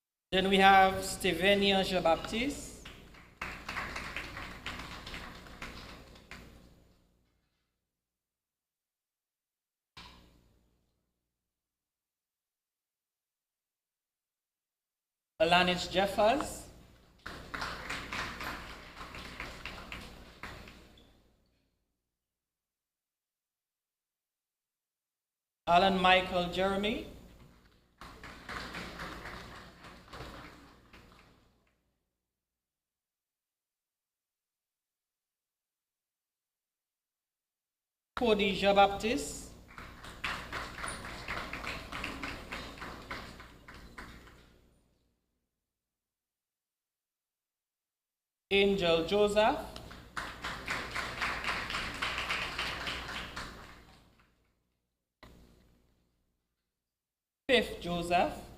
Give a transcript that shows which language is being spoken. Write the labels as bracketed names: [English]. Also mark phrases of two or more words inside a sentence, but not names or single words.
[English] Then we have Stevenia Jean-Baptiste. Alanis Jeffers. Alan Michael Jeremy. Cody Jean-Baptiste. Angel Joseph. Fifth Joseph.